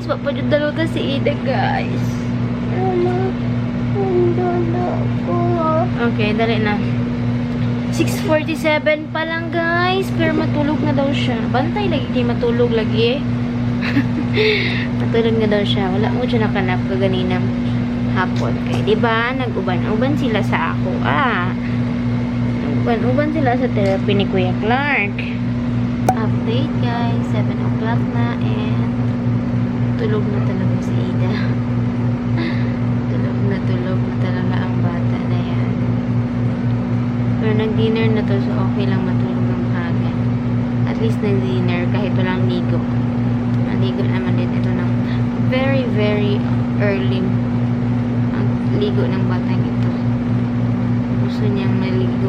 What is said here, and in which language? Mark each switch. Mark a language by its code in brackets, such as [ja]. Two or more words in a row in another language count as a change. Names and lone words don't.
[tl] Papadyo dalawa si Ida, guys. [ceb] Mama, andodo ko. Okay, dali na. 6:47 pa lang, guys. Pero matulog na daw siya. Bantay lagi, di matulog lagi eh. Matulog na daw siya. Wala mo siya nakanap kaganinang hapon. Kaya, diba? Nag-uban-uban sila sa ako. Nag-uban-uban sila sa therapy ni Kuya Clark. [en] Update, guys. [tl] 7 o'clock na and tulog na talaga si Ida. tulog na talaga ang bata na yan. Pero nag-dinner na to, so okay lang matulog ng maaga. At least nag-dinner kahit walang ligo. Maligo naman din ito ng [en] very, very early [tl] ang ligo ng batang ito. Gusto niyang maligo.